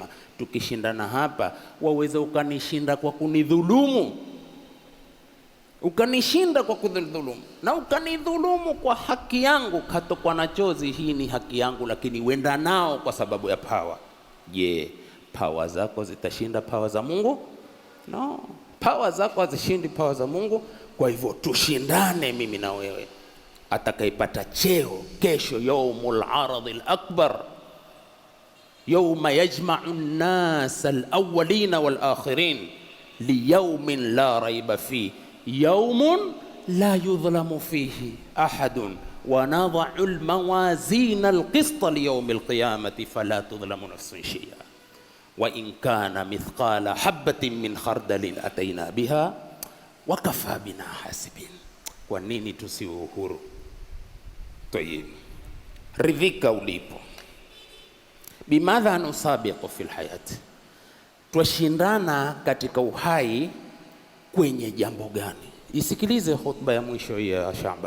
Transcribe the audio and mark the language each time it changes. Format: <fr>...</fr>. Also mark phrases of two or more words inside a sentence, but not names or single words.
<sw>Tukishindana hapa, waweza ukanishinda kwa kunidhulumu, ukanishinda kwa kudhulumu, na ukanidhulumu kwa haki yangu, katokwa na chozi, hii ni haki yangu, lakini wenda nao kwa sababu ya pawa. Je, pawa zako zitashinda pawa za Mungu? No, pawa zako hazishindi pawa za Mungu. Kwa hivyo tushindane mimi na wewe. Atakayepata cheo kesho</sw> <ar>يوم العرض الأكبر يوم يجمع الناس الأولين والآخرين ليوم لا ريب فيه يوم لا يظلم فيه أحد ونضع الموازين القسط ليوم القيامة فلا تظلم نفس شيئا وإن كان مثقال حبة من خردل أتينا بها وكفى بنا حاسبين.</ar> <sw>Kwa nini tusiwe uhuru? Tayib, ridhika ulipo.</sw> <ar>بماذا نسابق في الحياة,</ar> <sw>twashindana katika uhai kwenye jambo gani? Isikilize khutba ya mwisho ya Shaaban.</sw>